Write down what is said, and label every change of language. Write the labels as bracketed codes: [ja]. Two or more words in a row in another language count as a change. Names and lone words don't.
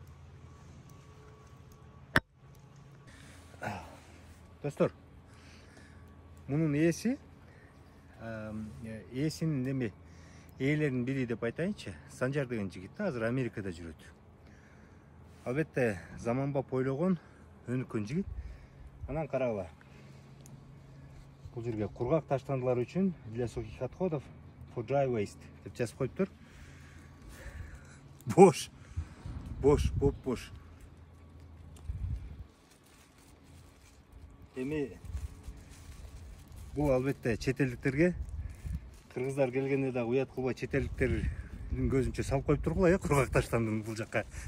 [ky] Достор, мунун ээсинин эми ээлеринин бири деп айтайынчы, Санжар деген жигит азыр Америкада жүрөт. Албетте заманбап ойлогон, өнүккөн жигит. Анан карагыла. Бул жерге кургак таштандылар үчүн [ru] для сухих отходов [en] for dry waste [ky] деп жазып коюптур. Бош. Эми бул албетте чет элдиктерге, кыргыздар келгенде дагы уят кылбай чет элдиктердин көзүнчө салып коюп тургула, кургак таштандын бул жакка.